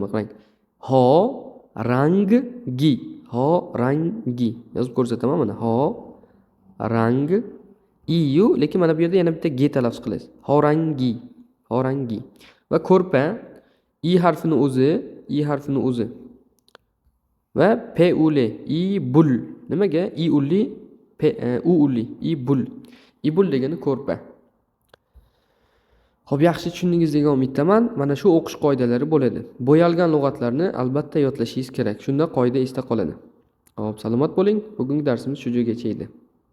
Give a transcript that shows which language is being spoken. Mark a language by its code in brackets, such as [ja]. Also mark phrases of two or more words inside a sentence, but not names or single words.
[uz] Qarang. Ho, rangi. Yozib ko'rsataman mana. Ho, rang, i-yu, lekin mana bu yerda yana bitta g talaffuz qilasiz. Horangi. Va ko'rpa. I harfini o'zi. Va p u l, i bul. Nimaga? I ulli, u ulli, i bul degani ko'rpa. Xo'p, yaxshi tushundingiz degan umiddaman. Mana shu o'qish qoidalari bo'ladi. Bo'yalgan lug'atlarni albatta yodlashingiz kerak. Shunda qoida esda qoladi. Xo'p, salomat bo'ling. Bugungi darsimiz shu joygacha edi.